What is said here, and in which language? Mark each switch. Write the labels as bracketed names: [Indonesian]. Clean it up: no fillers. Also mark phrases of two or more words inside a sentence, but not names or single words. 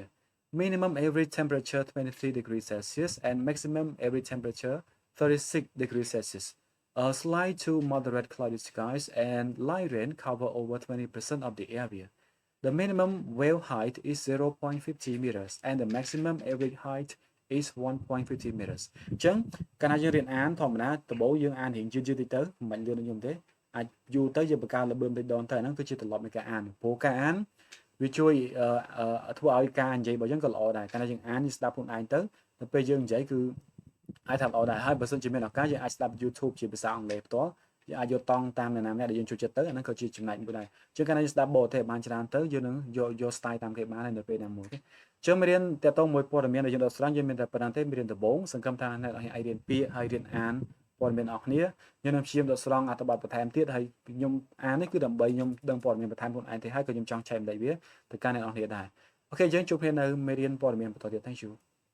[English] Minimum average temperature 23 degrees Celsius and maximum average temperature 36 degrees Celsius. Slight to moderate cloudy skies and light rain cover over 20% of the area. The minimum wave height is 0.50 meters and the maximum average height is 1.50 meters [Khmer] អញ្ចឹងកាលណាយើងរៀនអានធម្មតាដំបូងយើងអានរៀងយឺតៗទៅមិនលឿនខ្ញុំទេអាចយូរទៅយើងបង្កើនល្បឿនតិចដងទៅ អាហ្នឹងគឺជាទម្លាប់នៃការអានព្រោះការអានវាជួយធ្វើឲ្យការនិយាយរបស់យើងក៏ល្អដែរកាលណាយើងអានយើងស្ដាប់ខ្លួនឯងទៅដល់ពេលយើងនិយាយគឺ អាចថាល្អដែរហើយបើសិនជាមានឱកាសយើងអាចស្ដាប់ YouTube ជាភាសាអង់គ្លេសផ្ទាល់យើងអាចយកតង់តាមអ្នកណាម្នាក់ដែលយើងចូលចិត្តទៅអាហ្នឹងក៏ជាចំណែកមួយដែរអញ្ចឹងកាលណាយើងស្ដាប់បរទេសបានច្រើនទៅយើងនឹងយក style តាមគេបានហើយនៅពេលណាមួយទេអញ្ចឹងមេរៀនតើតោមួយព័ត៌មានដែលយើងដកស្រង់យើងមានតែប៉ុណ្្នឹងទេមេរៀនដំបូងសង្ឃឹមថាអ្នកនរអាចរៀនពាក្យហើយរៀនអានព័ត៌មានអស់គ្នាខ្ញុំនឹងព្យាយាមដកស្រង់អត្ថបទបន្ថែមទៀតហើយខ្ញុំអាននេះគឺដើម្បីខ្ញុំដឹងព័ត៌មានបន្ថែមខ្លួនឯងទេហើយក៏ខ្ញុំចង់ចែកម្លែកវាទៅកាន់អ្នកនរគ្នាដែរអូខេយើងជួបគ្នានៅមេរៀនព័ត៌មានបន្តទៀត [English] Thank you